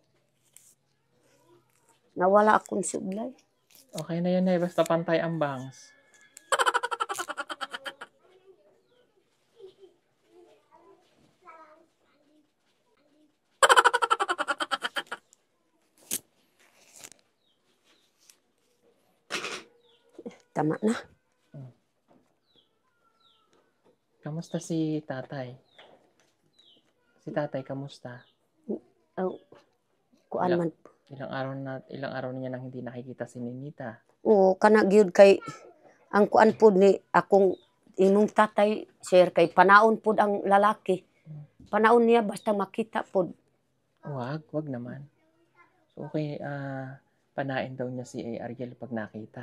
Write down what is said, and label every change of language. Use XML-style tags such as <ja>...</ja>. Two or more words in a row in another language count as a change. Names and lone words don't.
<ceb>Nawala akong sudlay.</ceb> <tl>Okay na yan, Nay. Basta pantay ang bangs. Tama na. Kamusta si tatay? Si tatay, kamusta?</tl> <ceb>Oh, kuan man.</ceb> <tl>Ilang araw na niya nang hindi nakikita si Ninita.</tl> <ceb>Oo, kana gyud kay ang kuan pud ni akong imong tatay sir kay panaon pud ang lalaki. Panaon niya basta makita pud.</ceb> <tl>Wag naman.</tl> <ceb>So, okay, panain daw niya si Ariel pag nakita.</ceb>